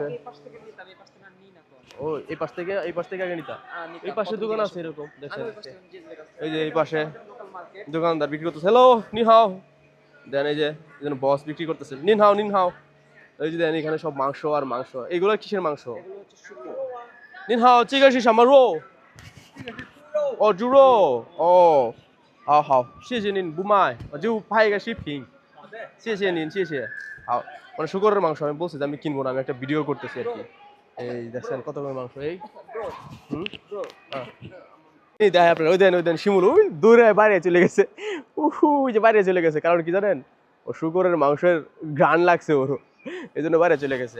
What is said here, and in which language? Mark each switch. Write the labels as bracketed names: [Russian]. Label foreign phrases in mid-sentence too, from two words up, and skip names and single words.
[Bangla] আমি এই পাশ থেকে নিতাম, এই পাশ থেকে আর নিই না তো। ও এই পাশ থেকে আগে নিতা। নিতাম। এই পাশে কত দোকান জিজ্ঞাসা আছে এরকম, আমি দেখছেন? ওই পাশ থেকে নিজে কাছে। এই যে এই পাশে লোকাল মার্কেট। দোকানদার বিক্রি করতেছে। হ্যালো, [Chinese] 你好. [Bangla] দেন এই যে বস বিক্রি করতেছে, [Chinese] 您好 您好. [Bangla] এই যে দেন এখানে সব মাংস আর মাংস। এগুলো কিসের মাংস? এগুলো হচ্ছে শুকনো। [Chinese] 您好，这个是什么肉？哦，猪肉。哦，好好，谢谢您不卖，我就拍一个视频。谢谢您，谢谢。好， [Bangla] মানে শুকরের মাংস আমি বলছি যে আমি কিনবো না, আমি একটা ভিডিও করতেছি আর কি। এই দেখছেন কত রকমের মাংস। এই এই দেখেন আপনার, ওই দেন শিমুল ওই দূরে বাইরে চলে গেছে। ওই যে বাইরে চলে গেছে, কারণ কি জানেন? ও শুকরের মাংসের ঘ্রাণ লাগছে ওর, এই জন্য বাইরে চলে গেছে।